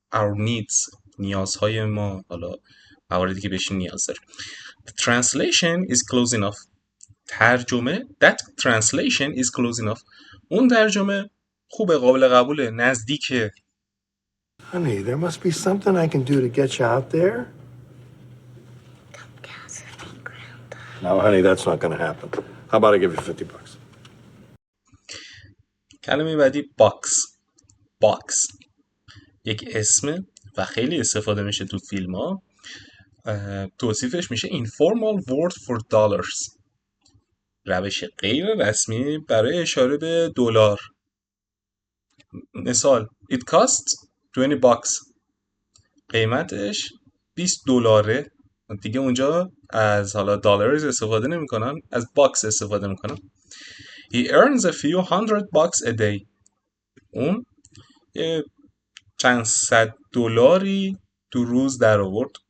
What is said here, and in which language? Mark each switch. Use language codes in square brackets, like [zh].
[en] our needs [fa] نیازهای ما، حالا مواردی که بهش نیاز داریم. [en] The translation is close enough. [fa] ترجمه [en] that translation is close enough. [fa] اون ترجمه خوبه، قابل قبوله، نزدیکه. [en] Honey, there must be something I can do to get you out there. No, honey, that's not gonna happen. How about I give you $50? [fa] کلمه بعدی باکس یک اسم و خیلی استفاده میشه تو فیلم ها. توصیفش میشه [en] informal word for dollars. [fa] روش غیر رسمی برای اشاره به دلار. مثال [en] it costs $20. [fa] قیمتش $20. دیگه اونجا از حالا دلارز استفاده نمیکنن، از باکس استفاده میکنن. [en] He earns a few $100 a day. [fa] اون چند صد دلاری تو روز در آورد.